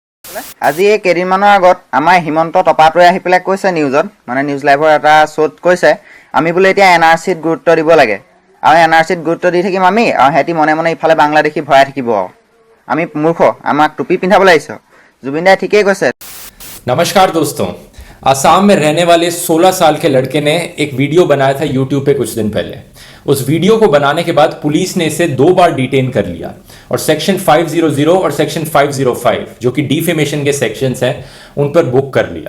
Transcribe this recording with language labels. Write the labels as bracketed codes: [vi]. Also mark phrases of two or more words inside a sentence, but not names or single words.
[as] আজি এই কেইদিনমানৰ আগত আমাৰ হিমন্ত টপাটোৱে আহি পেলাই কৈছে নিউজত, মানে নিউজ লাইভৰ এটা শ্ব'ত কৈছে আমি বোলে এতিয়া এনআৰচিত গুৰুত্ব দিব লাগে আৰু এনআৰচিত গুৰুত্ব দি থাকিম আমি আৰু সিহঁতি মনে মনে ইফালে বাংলাদেশী ভৰাই থাকিব। আমি মূৰ্খ, আমাক টুপি পিন্ধাবলৈ আহিছ। জুবিন দাই ঠিকেই কৈছে। [hi] नमस्कार दोस्तों, असम में रहने वाले 16 साल के लड़के ने एक वीडियो बनाया था यूट्यूब पे कुछ दिन पहले। उस वीडियो को बनाने के बाद पुलिस ने इसे 2 बार डिटेन कर लिया और सेक्शन 500 और सेक्शन 505 जो कि डिफेमेशन के सेक्शंस हैं उन पर बुक कर लिया।